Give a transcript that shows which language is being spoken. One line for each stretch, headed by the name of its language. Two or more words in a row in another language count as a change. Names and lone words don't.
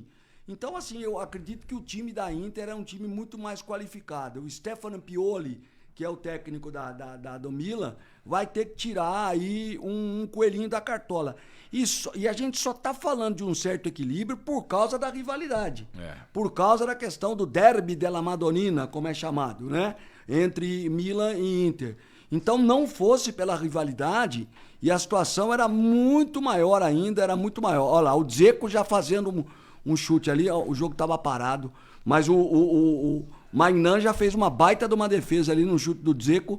Portuguese: Então, assim, eu acredito que o time da Inter é um time muito mais qualificado. O Stefano Pioli, que é o técnico do Milan, vai ter que tirar aí um coelhinho da cartola. E a gente só tá falando de um certo equilíbrio por causa da rivalidade. Por causa da questão do derby della Madonnina, como é chamado, né? Entre Milan e Inter. Então, não fosse pela rivalidade, e a situação era muito maior ainda, era muito maior. Olha lá, o Dzeko já fazendo um chute ali, o jogo tava parado, mas o Maignan já fez uma baita de uma defesa ali no chute do Dzeko.